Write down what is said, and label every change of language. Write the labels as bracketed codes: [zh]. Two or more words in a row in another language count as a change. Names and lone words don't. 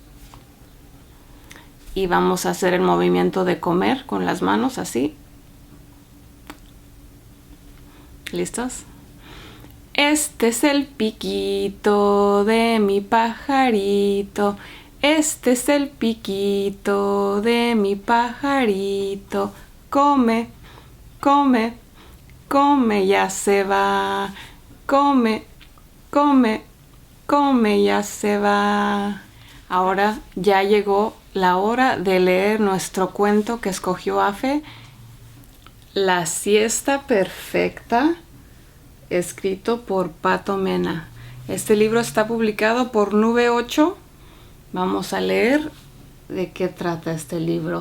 [es] Y vamos a hacer el movimiento de comer con las manos así. ¿Listos? Este es el piquito de mi pajarito. Este es el piquito de mi pajarito. Come, come, come, ya se va. Come, come, come, ya se va. Ahora ya llegó la hora de leer nuestro cuento que escogió Afe, La siesta perfecta, escrito por Pato Mena. Este libro está publicado por Nube 8. Vamos a leer de qué trata este libro.